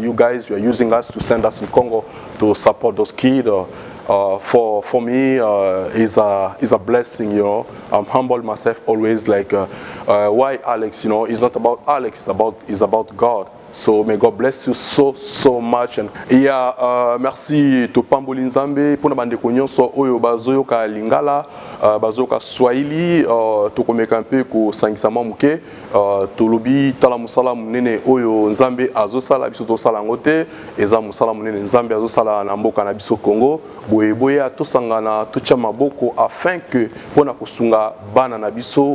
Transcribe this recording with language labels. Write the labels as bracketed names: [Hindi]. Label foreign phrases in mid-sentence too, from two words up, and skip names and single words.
[English] You guys, you are using us to send us in Congo to support those kids. For me, is a blessing, you know. I'm humble myself always, like why Alex, you know, it's not about Alex, it's about God. So may God bless you so much. [Lingala] And merci to Pamboli Nzambe pour na bandeko nyonso oyo bazoyoka lingala bazoyoka Swahili to komeka mpe ko sangisa muke tolobi tala musala munene oyo Nzambe azosala biso to sala ngote eza musala munene Nzambe azosala na mboka na biso Congo boyeboya to sangana to tia maboko [French] afin que [Lingala] pona kosunga bana na biso